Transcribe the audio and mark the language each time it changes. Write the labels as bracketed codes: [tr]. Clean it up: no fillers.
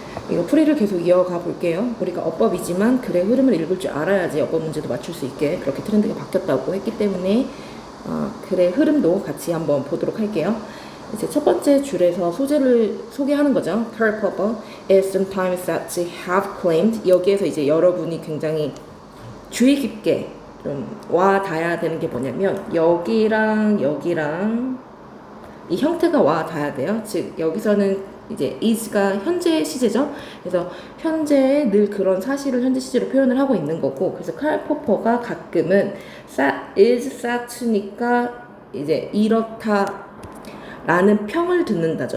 [ko] 이거 풀이를 계속 이어가 볼게요. 우리가 어법이지만 글의 흐름을 읽을 줄 알아야지 어법 문제도 맞출 수 있게 그렇게 트렌드가 바뀌었다고 했기 때문에 글의 흐름도 같이 한번 보도록 할게요. 이제 첫 번째 줄에서 소재를 소개하는 거죠. [en] Karl Popper is sometimes said to have claimed. [ko] 여기에서 이제 여러분이 굉장히 주의 깊게 좀 와 닿아야 되는 게 뭐냐면 여기랑 여기랑 이 형태가 와 닿아야 돼요. 즉 여기서는 이제 is가 현재 시제죠. 그래서 현재에 늘 그런 사실을 현재 시제로 표현을 하고 있는 거고, 그래서 칼 포퍼가 가끔은 [en] is said to [ko] 니까 이제 이렇다 라는 평을 듣는다죠.